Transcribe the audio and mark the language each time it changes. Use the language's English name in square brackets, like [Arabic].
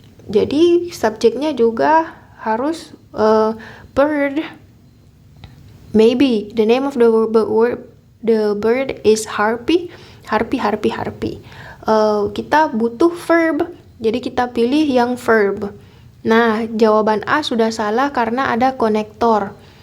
[Indonesian] Jadi subjeknya juga harus bird. [English] Maybe the name of the bird is harpy. [Indonesian] Harpy. Kita butuh verb. Jadi kita pilih yang verb. Nah, jawaban A sudah salah karena ada konektor.